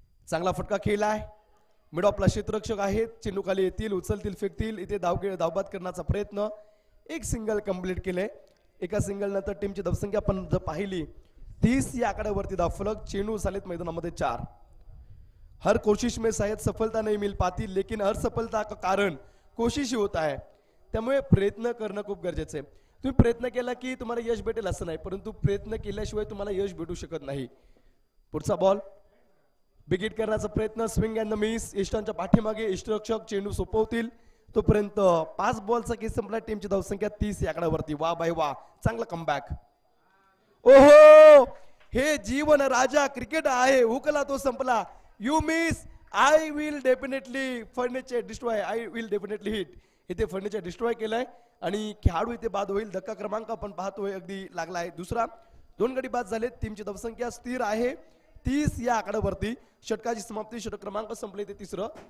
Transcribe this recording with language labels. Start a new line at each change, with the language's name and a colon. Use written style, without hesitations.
Marathi: चांगला फटका खेळलाय. मिड ऑफला क्षेत्ररक्षक आहेत. चेंडू खाली येतील उचलतील फेकतील. इथे धावबाद करण्याचा प्रयत्न. एक सिंगल कंप्लीट केले. एका सिंगल नंतर टीमची धावसंख्या आपण जर पाहिली 30 या आकड्यावरती धावफलक. चेंडू झालेत मैदानामध्ये 4.
Hindi: हर कोशिश में शायद सफलता नहीं मिल पाती, लेकिन हर सफलता का कारण कोशिश ही होता है.
Marathi: त्यामुळे प्रयत्न करणं खूप गरजेचं आहे. तुम्ही प्रयत्न केला की तुम्हाला यश भेटेल असं नाही, परंतु प्रयत्न केल्याशिवाय तुम्हाला यश भेटू शकत नाही. पुढचा बॉल. बिग हिट करण्याचा प्रयत्न. Swing and the miss. इष्टांच्या पाठीमागे इष्टरक्षक चेंडू सोपवतील. तोपर्यंत 5 बॉलचा केस संपला. टीमची धावसंख्या 30 या आकड्यावरती. वा बाय वा. चांगला कमबॅक. ओहो, हे जीवन राजा क्रिकेट आहे. हुकला तो संपला.
English: You miss I will definitely furniture destroy. I will definitely hit.
Marathi: इथे फर्निचर डिस्ट्रॉय केलाय आणि खेळाडू इथे बाद होईल. धक्का क्रमांक आपण पाहतोय अगदी लागला आहे. दुसरा. 2 गडी बाद झाले. टीमची धावसंख्या स्थिर आहे 30 या आकड्यावरती. षटकाची समाप्ती. षटक क्रमांक संपले ते तिसरं.